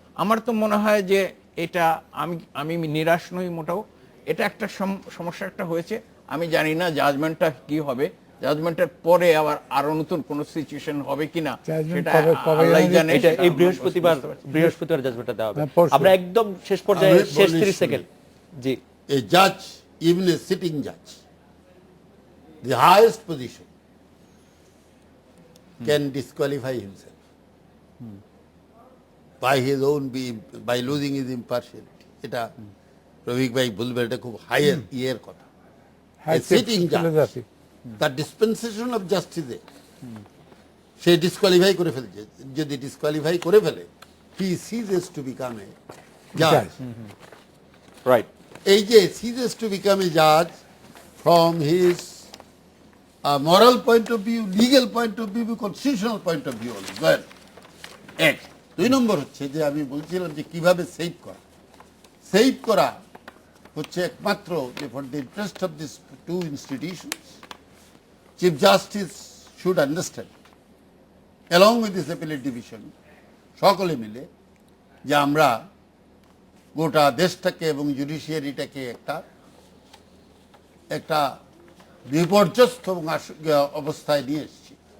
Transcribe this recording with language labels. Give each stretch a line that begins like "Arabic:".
Bangla: আমার তো মনে হয় যে এটা, আমি নিরাশ নই মোটাও। এটা একটা সমস্যা একটা হয়েছে, আমি জানি না জাজমেন্টটা কি হবে, জাজমেন্টের পরে আবার আরো নতুন কোন সিচুয়েশন হবে কিনা সেটা আল্লাহই জানে। এটা এই বৃহস্পতিবার জাজমেন্টটা দেওয়া হবে। আমরা একদম শেষ পর্যায়ে, শেষ 30 second. G.
English: A judge, even a sitting judge, the highest position, can disqualify himself by his own by losing his impartiality.
Bangla: এটা রফিক ভাই বলবে, এটা খুব হাইয়ার ইয়ের কথা।
English: A sitting judge,
Bangla: তার ডিসপেন্সেশন অফ জাস্টিসে সে ডিসকোয়ালিফাই করে ফেলছে। যদি ডিসকোয়ালিফাই করে ফেলে,
English: he ceases to become a judge. Right.
Bangla: এই যে
English: ceases to become a judge from his moral point of view, legal point of view, constitutional point of view as well.
Bangla: এক। 2 নম্বর হচ্ছে যে আমি বলছিলাম যে কিভাবে সেভ করা। সেভ করা হচ্ছে একমাত্র যে
English: for the interest of this two institutions, chief justice should understand along with this appellate division,
Bangla: সকলে মিলে যে আমরা গোটা দেশটাকে এবং জুডিশিয়ারিটাকে একটা বিপর্যস্ত অবস্থায় নিয়ে এসেছি।